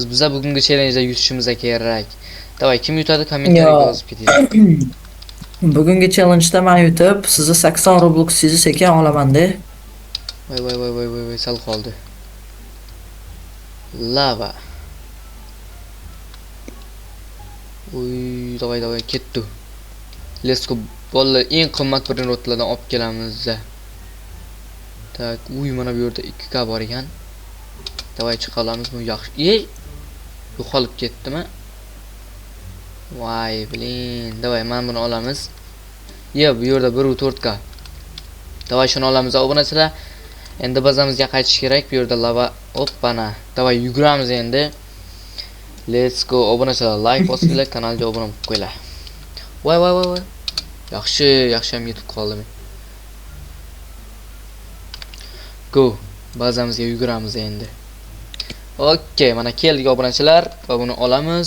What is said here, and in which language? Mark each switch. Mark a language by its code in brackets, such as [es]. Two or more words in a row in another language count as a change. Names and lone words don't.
[uz] Biz bugungi challenge'da yutishimiz kerak. Davay, kim yutadi kommentariyaga yozib ketinglar. Bugungi challenge'da men yutib, sizni 80 Roblox sizni sekin olaman-da. Voy, sal qoldi. Lava. Uy, davay ketdi. [en] Let's go. [uz] Bolalar eng qimmat brinotlardan olib kelamiz. Tak, uy, mana bu yerda 2 k bor ekan. Davay, chiqa olamizmi? Yaxshi. Yo'qolib ketdimi? Voy, blin. Davay, men buni olamiz. Bu yerda 1.4 k. Davay, shuni olamiz obunachilar. Endi bazamizga qaytish kerak. Bu yerda lava. Hoppana. Davay, yuguramiz endi. [en] Let's go. [uz] Obunachilar, like bosinglar, kanalga obuna bo'lib qo'yinglar. Voy. Yaxshi ham yetib qoldim. Go. Bazamizga yuguramiz endi. Okey, mana keldik obunachilar va buni olamiz.